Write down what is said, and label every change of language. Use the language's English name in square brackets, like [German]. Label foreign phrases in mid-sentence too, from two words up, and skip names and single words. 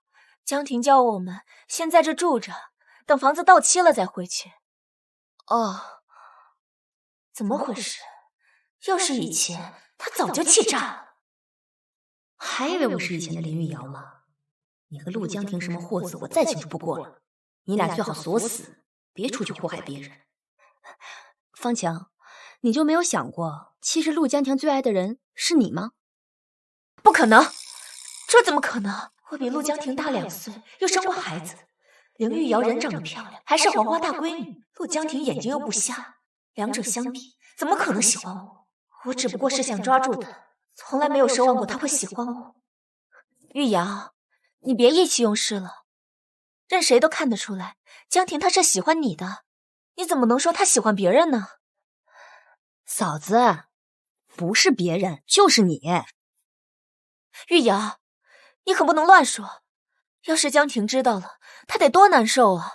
[Chinese] 江婷叫我們先在這住着，等房子到期了再回去。怎麼回事？要是以前，他早就氣炸了。還以為我是以前的林玉瑤嗎？你和陸江婷什麼貨色，我再清楚不過了。你倆最好鎖死，別出去禍害別人。方強，你就沒有想過，其實陸江婷最愛的人是你嗎？不可能，這怎麼可能？我比陸江婷大2歲，又生過孩子。林玉瑤人長得漂亮，還是黃花大閨女。陸江婷眼睛又不瞎，兩者相比，怎麼可能喜歡我？我只不過是想抓住她，從來沒有奢望過她會喜歡我。玉瑤，你別意氣用事了，任誰都看得出來，江婷她是喜歡你的。你怎麼能說他喜歡別人呢？嫂子，不是別人，就是你。玉瑤，你可不能亂說。要是江婷知道了，她得多難受啊。